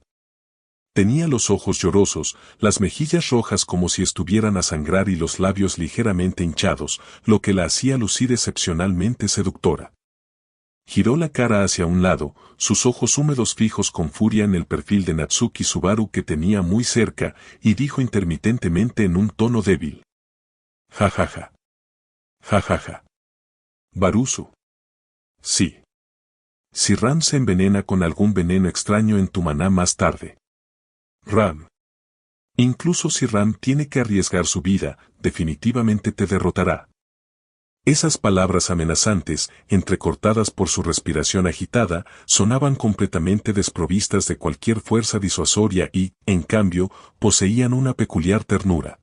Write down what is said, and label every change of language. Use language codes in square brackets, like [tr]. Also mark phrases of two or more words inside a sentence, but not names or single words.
[es] Tenía los ojos llorosos, las mejillas rojas como si estuvieran a sangrar y los labios ligeramente hinchados, lo que la hacía lucir excepcionalmente seductora. Giró la cara hacia un lado, sus ojos húmedos fijos con furia en el perfil de Natsuki Subaru que tenía muy cerca, y dijo intermitentemente en un tono débil. Ja ja ja. Ja ja ja. Barusu. Sí. Si Ram se envenena con algún veneno extraño en tu maná más tarde. Ram. Incluso si Ram tiene que arriesgar su vida, definitivamente te derrotará. Esas palabras amenazantes, entrecortadas por su respiración agitada, sonaban completamente desprovistas de cualquier fuerza disuasoria y, en cambio, poseían una peculiar ternura.